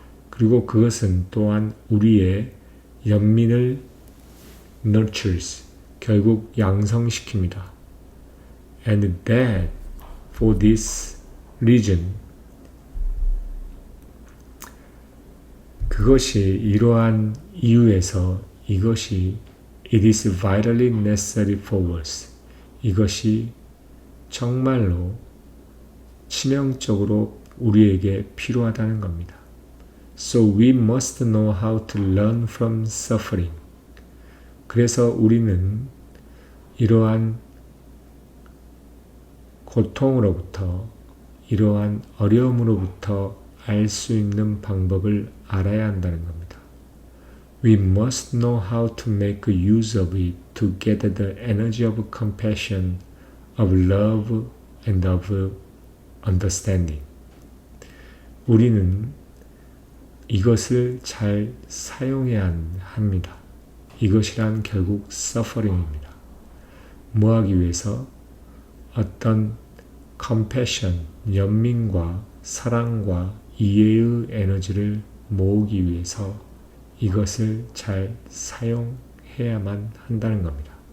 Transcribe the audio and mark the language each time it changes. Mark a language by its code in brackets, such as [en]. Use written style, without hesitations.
[ko] 그리고 그것은 또한 우리의 연민을 nurtures, 결국 양성시킵니다. [en] And that for this reason, [ko] 그것이 이러한 이유에서 이것이 [en] it is vitally necessary for us. [ko] 이것이 정말로 치명적으로 우리에게 필요하다는 겁니다. [en] So we must know how to learn from suffering. [ko] 그래서 우리는 이러한 고통으로부터 이러한 어려움으로부터 알 수 있는 방법을 알아야 한다는 겁니다. [en] We must know how to make use of it to gather the energy of compassion, of love, and of understanding. [ko] 우리는 이것을 잘 사용해야 합니다. 이것이란 결국 suffering입니다. 뭐 하기 위해서? 어떤 compassion, 연민과 사랑과 이해의 에너지를 모으기 위해서 이것을 잘 사용해야만 한다는 겁니다.